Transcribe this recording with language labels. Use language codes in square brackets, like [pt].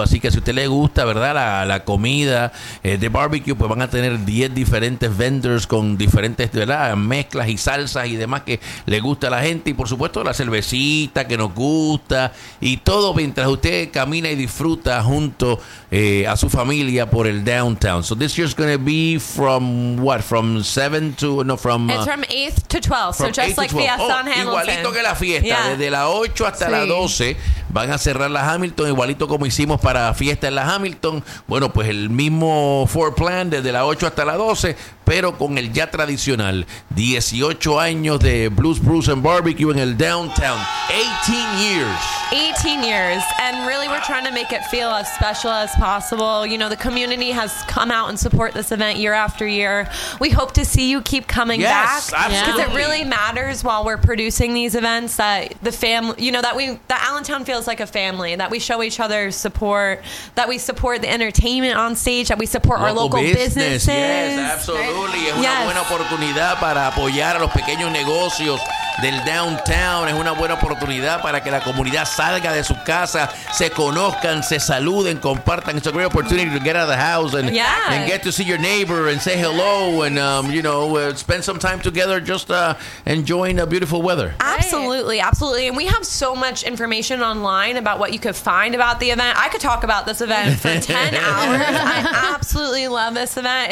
[es] Así que si usted le gusta, verdad, la comida de barbecue, pues van a tener 10 diferentes vendors con diferentes, ¿verdad?, mezclas y salsas y demás que le gusta a la gente. Y por supuesto la cervecita que nos gusta y todo mientras usted camina y disfruta junto a su familia por el downtown. [en] So this year's going to be from what? From 7 to, no, from... It's from 8th to 12th. So just like Fiesta on Hamilton. [es] Igualito que la fiesta. Yeah. Desde la 8 hasta sí. la 12 van a cerrar la Hamilton, igualito como hicimos para Fiesta en la Hamilton. Bueno, pues el mismo floor plan desde la 8 hasta la 12, pero con el ya tradicional 18 años de Blues Brews and Barbecue en el downtown. [en] 18 years. 18 years. And really we're trying to make it feel as special as possible. You know, the community has come out and support this event year after year. We hope to see you keep coming yes, back. Yes, absolutely. Because it really matters while we're producing these events that the family, you know, that we, that Allentown feels like a family, that we show each other support, that we support the entertainment on stage, that we support local our local business. Businesses. Yes, absolutely. [es] Y es una buena oportunidad para apoyar a los pequeños negocios del downtown. Es una buena oportunidad para que la comunidad salga de su casa, se conozcan, se saluden, compartan. [en] It's a great opportunity to get out of the house and, yes. and get to see your neighbor and say hello and, you know, spend some time together just enjoying the beautiful weather. Absolutely, absolutely. And we have so much information online about what you could find about the event. I could talk about this event for 10 hours. I absolutely love this event.